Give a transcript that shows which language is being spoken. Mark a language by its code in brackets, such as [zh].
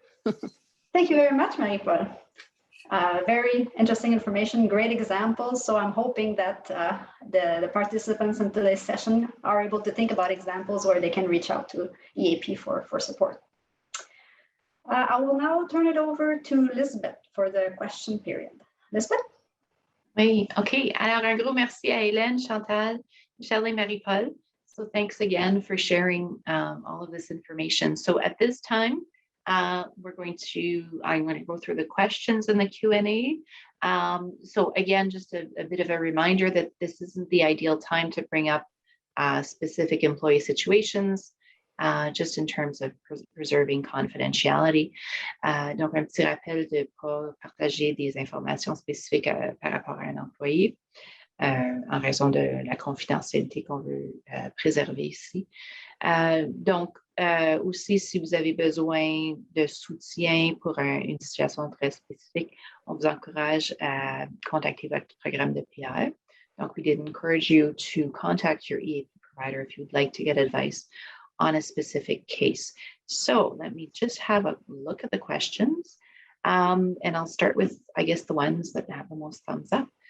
[en] Okay. Thank you very much, Marie-Paul. Very interesting information, great examples. So I'm hoping that the participants in today's session are able to think about examples where they can reach out to EAP for support. I will now turn it over to Lisbeth for the question period. Lisbeth? [fr] Oui, OK. Alors, un gros merci à Hélène, Chantal, Michelle, and Marie-Paul. [en] So thanks again for sharing all of this information. So at this time, I'm going to go through the questions in the Q&A. So again, just a bit of a reminder that this isn't the ideal time to bring up specific employee situations, just in terms of preserving confidentiality. [fr] Donc, un petit rappel de ne pas partager des informations spécifiques par rapport à un employé en raison de la confidentialité qu'on veut préserver ici. Donc, aussi, si vous avez besoin de soutien pour une situation très spécifique, on vous encourage à contacter votre programme de PAE. [en] Donc, we did encourage you to contact your EAP provider if you'd like to get advice on a specific case. So let me just have a look at the questions. And I'll start with, I guess, the ones that have the most thumbs up.